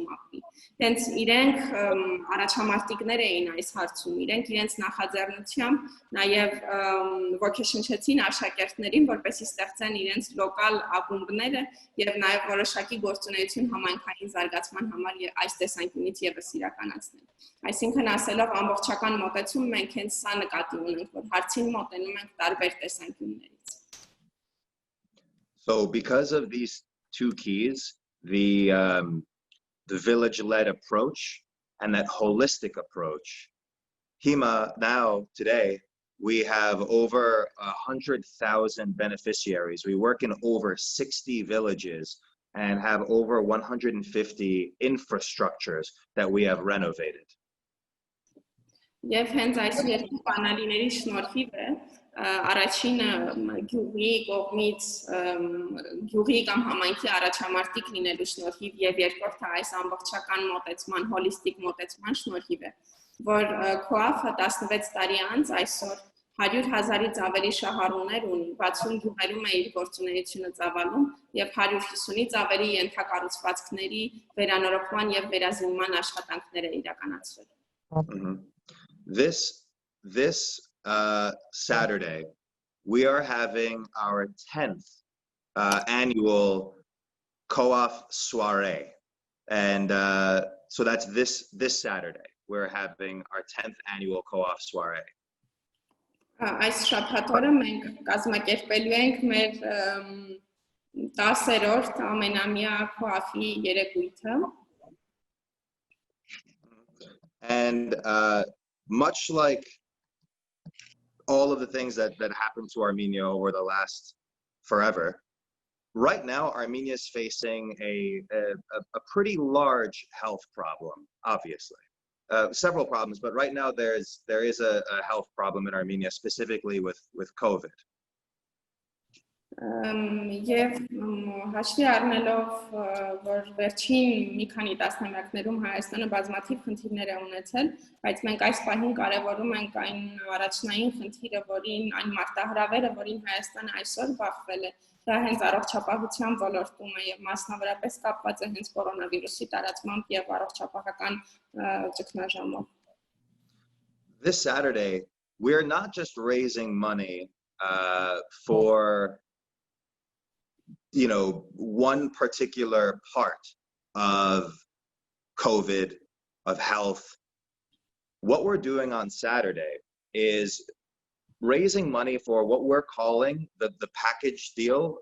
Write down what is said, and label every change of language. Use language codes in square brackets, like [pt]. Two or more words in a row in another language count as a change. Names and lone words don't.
[hy] ապրի։ Հենց իրենք առաջամարտիկներ էին այս հարցում, իրենք իրենց նախաձեռնությամբ նաեւ ոգեշնչեցին աշակերտներին, որպեսզի ստեղծեն իրենց լոկալ ակումբները եւ նաեւ որոշակի գործունեություն համայնքային զարգացման համար այս տեսանկյունից եւս իրականացնեն։ Այսինքն ասելով ամբողջական մոտեցում մենք հենց սա նկատի ունենք, որ հարցին մոտենում ենք տարբեր տեսանկյուններից։ [en] So because of these two keys, the village-led approach and that holistic approach, Hima, now today we have over 100,000 beneficiaries. We work in over 60 villages and have over 150 infrastructures that we have renovated. [hy] Եվ հենց այս երկու բանալիների շնորհիվ է առաջինը գյուղի կողմից գյուղի կամ համայնքի առաջամարտիկ լինելու շնորհիվ եւ երկրորդը այս ամբողջական մոտեցման հոլիստիկ մոտեցման շնորհիվ է, որ co-op-ը 16 տարի անց այսօր 100,000-ից ավելի շահառուներ ունի, 60 գյուղերում է իր գործունեությունը ծավալում եւ 150-ից ավելի ենթակառուցվածքների վերանորոգման եւ վերազինման աշխատանքներ է իրականացրել։ [en] This Saturday, we are having our 10th annual co-op soiree. And so that's this Saturday, we're having our 10th annual co-op soiree. [hy] Այս շաբաթ օրը մենք կազմակերպելու ենք մեր 10-րդ ամենամյա քոաֆի երեկույթը [en] and much like all of the things that happened to Armenia over the last forever, right now Armenia is facing a pretty large health problem, obviously. Several problems, but right now there is a health problem in Armenia, specifically with COVID. Եվ հաշվի առնելով, որ վերջին մի քանի տասնամյակներում Հայաստանը բազմաթիվ խնդիրներ է ունեցել, բայց մենք այս պահին կարևորում ենք այն առաջնային խնդիրը, այն մարտահրավերը, որին Հայաստանը այսօր բախվել է, դա հենց առողջապահության ոլորտում է եւ մասնավորապես կապված է հենց կորոնավիրուսի տարածմամբ եւ առողջապահական ճգնաժամով. This Saturday, we're not just raising money for one particular part of COVID, of health. What we're doing on Saturday is raising money for what we're calling the package deal.